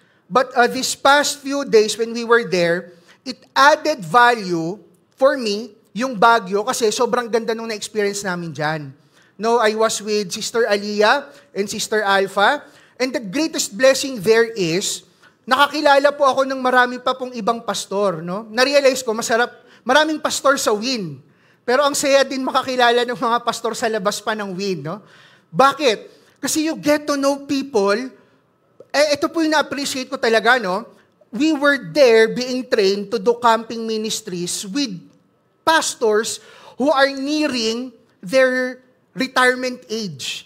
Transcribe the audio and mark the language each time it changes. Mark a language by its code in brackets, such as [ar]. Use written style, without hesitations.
[en] But these past few days when we were there, it added value for me, [tl] yung Baguio, kasi sobrang ganda nung na-experience namin dyan. [en] I was with Sister Aliyah and Sister Alpha, and the greatest blessing there is, [tl] nakakilala po ako ng marami pa pong ibang pastor, Na-realize ko, maraming pastor sa WIN. Pero ang saya din makakilala ng mga pastor sa labas pa ng WIN, Bakit? Kasi [en] you get to know people. [tl] Ito po yung na-appreciate ko talaga, [en] We were there being trained to do camping ministries with pastors who are nearing their retirement age.